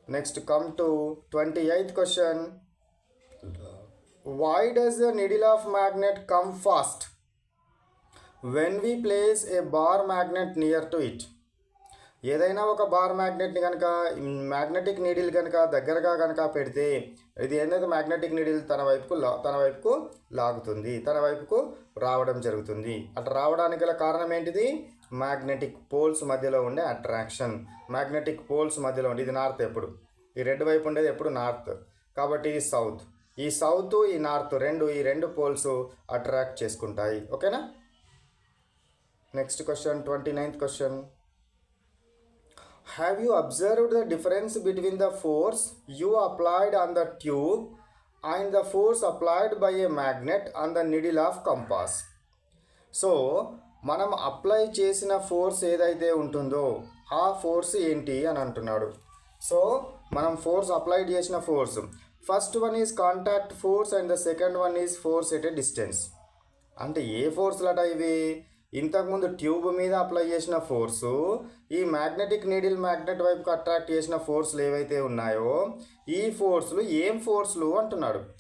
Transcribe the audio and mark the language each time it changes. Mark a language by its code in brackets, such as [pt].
[en] Next, come to 28th question. Why does the needle of magnet come fast when we place a bar magnet near to it? [te] ఏదైనా ఒక bar మ్యాగ్నెట్ని కనుక magnetic needle కనుక దగ్గరగా కనుక పెడితే ఇది ఏంటంటే మ్యాగ్నెటిక్ నీడిల్ తన వైపుకు లాగుతుంది, తన వైపుకు రావడం జరుగుతుంది. అట్లా రావడానికి గల కారణం ఏంటిది? మ్యాగ్నెటిక్ పోల్స్ మధ్యలో ఉండే అట్రాక్షన్. మ్యాగ్నెటిక్ పోల్స్ మధ్యలో ఉండే, ఇది నార్త్, ఎప్పుడు ఈ రెడ్ వైపు ఉండేది ఎప్పుడు నార్త్, కాబట్టి ఇది సౌత్. ఈ సౌత్ ఈ నార్త్ ఈ రెండు పోల్స్ అట్రాక్ట్ చేసుకుంటాయి. ఓకేనా? Next question, 29th question. [en] Have you observed the difference between the force you applied on the tube and the force applied by a magnet on the needle of compass? [te] So మనం apply చేసిన force ఏదైతే ఉంటుందో ఆ force ఏంటి అని అంటున్నాడు. So మనం force apply చేసిన force, [en] First one is contact force and the second one is force at a distance. [te] అంటే ఏ ఫోర్స్లట ఇవి? ఇంతకుముందు ట్యూబ్ మీద అప్లై చేసిన ఫోర్సు, ఈ మ్యాగ్నెటిక్ నీడిల్ మ్యాగ్నెట్ వైపుకి అట్రాక్ట్ చేసిన ఫోర్స్లు ఏవైతే ఉన్నాయో ఈ ఫోర్స్లు ఏం ఫోర్స్లు అంటున్నాడు.